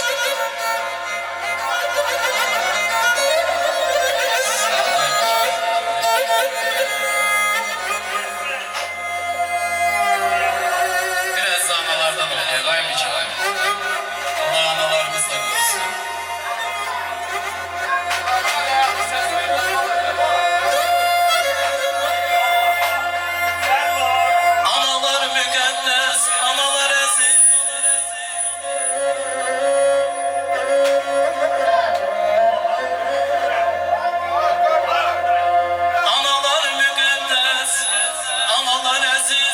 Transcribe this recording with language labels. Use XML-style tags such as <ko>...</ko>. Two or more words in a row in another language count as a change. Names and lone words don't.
<tr>Biraz da analardan oluyor. Vay mı ki vay mı? Allah analarımız da korusun.</tr> <az>Analar müqəddəs, analar əziz. Analar müqəddəs, analar əziz.</az>